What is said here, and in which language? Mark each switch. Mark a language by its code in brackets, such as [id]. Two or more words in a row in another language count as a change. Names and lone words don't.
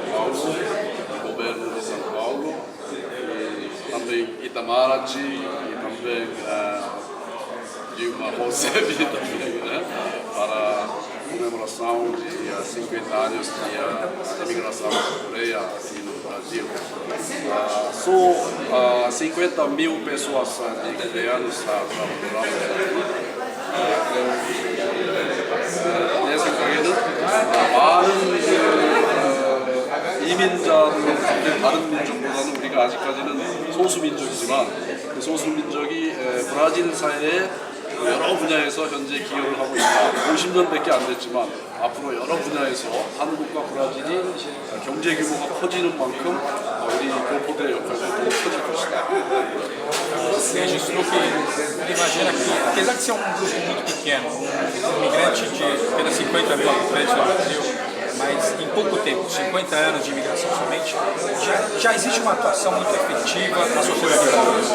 [pt] Paulo, do governo de São Paulo, e também Itamaraty, e também Dilma Rousseff também, né, para a comemoração de 50 anos de imigração coreana aqui no Brasil. Só 50 mil pessoas de coreanos trabalhando aqui. [ko] 내 생각에는 많은 이민자들 다른 민족보다는 우리가 아직까지는 소수 민족이지만 그 소수 민족이 브라질 사회에 여러 분야에서 현재 기여를 하고 있다. 50년밖에 안 됐지만 앞으로 여러 분야에서 한국과 브라질이 경제 규모가 커지는 만큼 우리 교포들의 역할도 더 커질 것이다. [pt] Registrou que ele imagina que, apesar de ser um grupo muito pequeno, um imigrante de apenas 50 mil habitantes no Brasil, mas em pouco tempo, 50 anos de imigração somente, já existe uma atuação muito efetiva na sociedade brasileira.